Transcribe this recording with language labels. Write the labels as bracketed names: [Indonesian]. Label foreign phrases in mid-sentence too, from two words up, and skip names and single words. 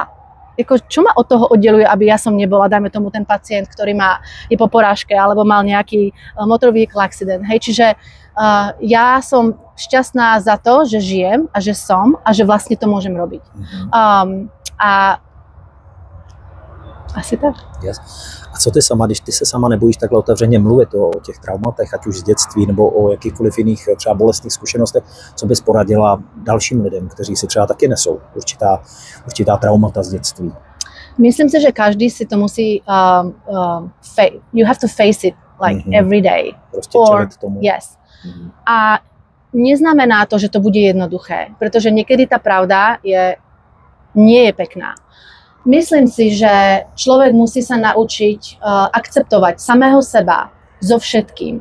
[Slovak] Čo ma od toho oddeluje, aby ja som nebola, dajme tomu ten pacient, ktorý je po porážke alebo mal nejaký motorový accident. Hej, čiže ja som šťastná za to, že žijem a že som a že vlastne to môžem robiť. A asi tak. [English] Yes. [Czech] A co ty sama, když ty se sama nebojíš takhle otevřeně mluvit o těch traumatech, ať už z dětství nebo o jakýchkoliv jiných třeba bolestných zkušenostech, co bys poradila dalším lidem, kteří si třeba taky nesou určitá traumata z dětství? [Slovak] Myslím si, že každý si to musí [English] you have to face it like every day. [Slovak] Prostě čeliť tomu. [English] Yes. [Slovak] A neznamená to, že to bude jednoduché, pretože niekedy tá pravda nie je pekná. Myslím si, že človek musí sa naučiť akceptovať samého seba so všetkým.